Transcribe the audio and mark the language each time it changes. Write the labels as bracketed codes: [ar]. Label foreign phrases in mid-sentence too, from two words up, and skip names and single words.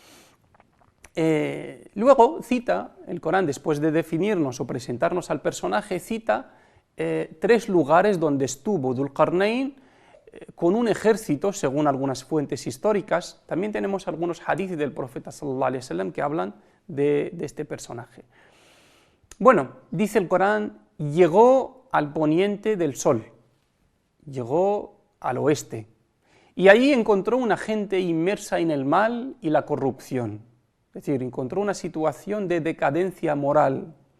[es] Luego cita el Corán, después de definirnos o presentarnos al personaje, cita 3 lugares donde estuvo Dhul Qarnayn con un ejército, según algunas fuentes históricas. También tenemos algunos hadith del profeta [ar] صلى الله عليه وسلم [es] que hablan de este personaje. Bueno, dice el Corán: llegó al poniente del sol, llegó al oeste, y allí encontró una gente inmersa en el mal y la corrupción. Es decir, encontró una situación de decadencia moral.